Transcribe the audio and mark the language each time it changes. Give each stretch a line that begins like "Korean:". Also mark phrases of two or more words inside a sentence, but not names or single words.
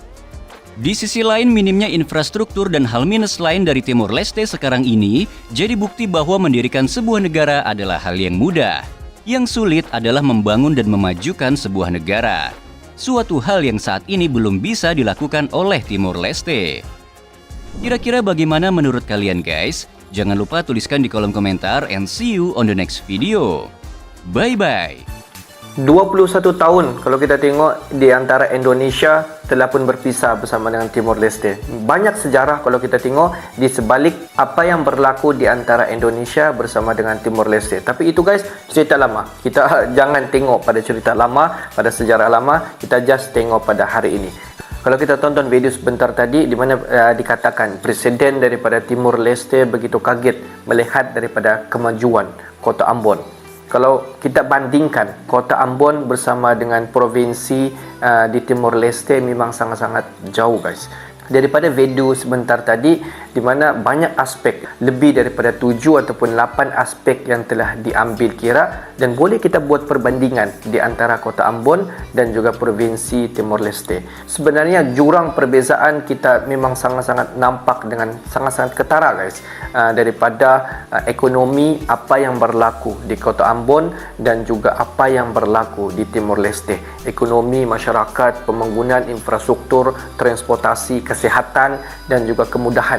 Indonesian: Di sisi lain, minimnya infrastruktur dan hal minus lain dari Timor Leste sekarang ini jadi bukti bahwa mendirikan sebuah negara adalah hal yang mudah. Yang sulit adalah membangun dan memajukan sebuah negara. Suatu hal yang saat ini belum bisa dilakukan oleh Timor Leste. Kira-kira bagaimana menurut kalian guys? Jangan lupa tuliskan di kolom komentar
English: and see you on the next video.
Indonesian: Bye-bye!
Malay: 21 tahun kalau kita tengok di antara Indonesia telah pun berpisah bersama dengan Timor Leste. Banyak sejarah kalau kita tengok di sebalik apa yang berlaku di antara Indonesia bersama dengan Timor Leste. Tapi itu guys, cerita lama. Kita jangan tengok pada cerita lama, pada sejarah lama, kita just tengok pada hari ini. Kalau kita tonton video sebentar tadi di mana dikatakan presiden daripada Timor Leste begitu kaget melihat daripada kemajuan Kota Ambon. Kalau kita bandingkan Kota Ambon bersama dengan provinsi di Timor Leste memang sangat-sangat jauh guys. Daripada video sebentar tadi di mana banyak aspek, lebih daripada 7 ataupun 8 aspek yang telah diambil kira dan boleh kita buat perbandingan di antara Kota Ambon dan juga provinsi Timor Leste. Sebenarnya jurang perbezaan kita memang sangat-sangat nampak dengan sangat-sangat ketara guys. Daripada ekonomi apa yang berlaku di Kota Ambon dan juga apa yang berlaku di Timor Leste. Ekonomi, masyarakat, pembangunan infrastruktur, transportasi, kesihatan dan juga kemudahan.